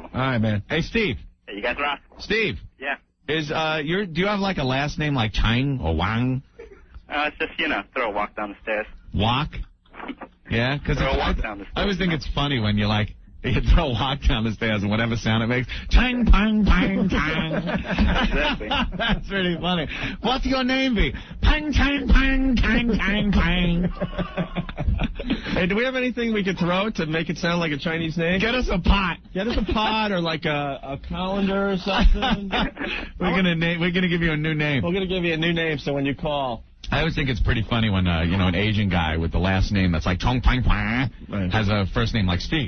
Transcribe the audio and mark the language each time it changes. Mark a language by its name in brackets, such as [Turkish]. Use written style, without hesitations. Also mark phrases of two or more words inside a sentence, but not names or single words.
[English] All right, man. Hey, Steve. Hey, you guys rock. Steve. Yeah. do you have like a last name like Chang or Wang? It's just, throw a walk down the stairs. Walk? Yeah, because Throw a walk down the stairs. I always think it's funny when you throw a walk down the stairs and whatever sound it makes. Chang, pang, pang, pang. Exactly. That's really funny. What's your name be? Pang, chang, pang, chang, chang, pang. Hey, do we have anything we could throw to make it sound like a Chinese name? Get us a pot. Get us a pot or like a colander or something. We're gonna give you a new name. We're gonna give you a new name so when you call. I always think it's pretty funny when an Asian guy with the last name that's like Chong Pang Pang has a first name like Steve.